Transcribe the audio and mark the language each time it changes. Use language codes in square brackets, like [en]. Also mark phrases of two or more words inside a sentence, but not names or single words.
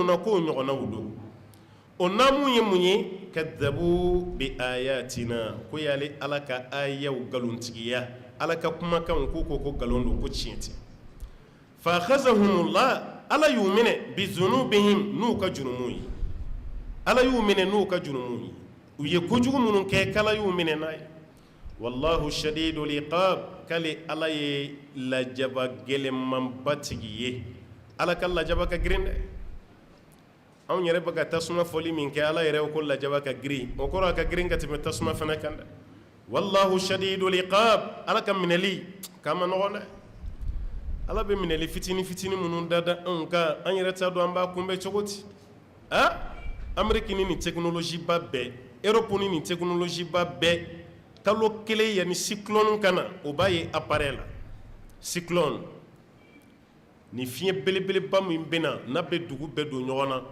[bm] na k'o ɲɔgɔnnaw don o naamu ye mun ye [ar] كذبوا بآياتنا [bm] ko y'ale ala ka ayaw galontigiya ala ka kumakanw k'u ko galon don ko tiɲɛ tɛ [ar] فأخذهم الله [bm] ala y'u minɛ [ar] بذنوبهم [bm] n'u ka jurumu ye ala y'u minɛ n'u ka jurumu ye u ye kojugu minnu kɛ k'ala y'u minɛ n'a ye [ar] والله شديد العقاب [bm] kale ala ye lajaba gɛlɛnmanba tigi ye ala ka lajaba ka girin dɛ anw yɛrɛ bɛ ka tasuma fɔli min kɛ ala yɛrɛ ko lajaba ka girin o kɔrɔ a ka girin ka tɛmɛ tasuma fana kan dɛ [ar] والله شديد العقاب [bm] ala ka minɛli k'a ma nɔgɔn dɛ ala bɛ minɛli fitini fitini minnu dada anw kan an yɛrɛ t'a dɔn an b'a kunbɛn cogo di ameriki ni nin technologie ba bɛɛ europe ni nin technologie ba bɛɛ kalo kelen yanni cyclone ka na o b'a ye appareil la cyclone ni fiɲɛ belebeleba min bɛ na n'a bɛ dugu bɛɛ don ɲɔgɔn na